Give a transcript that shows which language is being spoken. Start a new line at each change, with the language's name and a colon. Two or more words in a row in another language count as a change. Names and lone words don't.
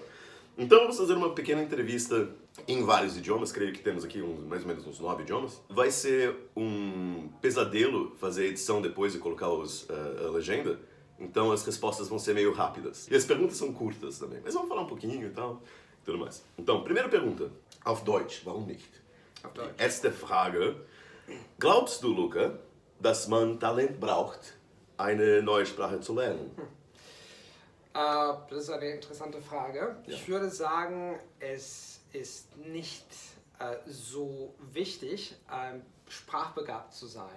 Portuguese: Então vamos fazer uma pequena entrevista em vários idiomas, creio que temos aqui mais ou menos uns 9 idiomas. Vai ser um pesadelo fazer a edição depois e colocar a legenda, então as respostas vão ser meio rápidas. E as perguntas são curtas também, mas vamos falar um pouquinho e tal, e tudo mais. Então, primeira pergunta,
German: auf Deutsch, warum nicht? Auf Deutsch. Erste Frage, glaubst du, Luca, dass man Talent braucht, eine neue Sprache zu lernen? Das ist eine interessante Frage. Ja. Ich würde sagen, es ist nicht so wichtig, sprachbegabt zu sein.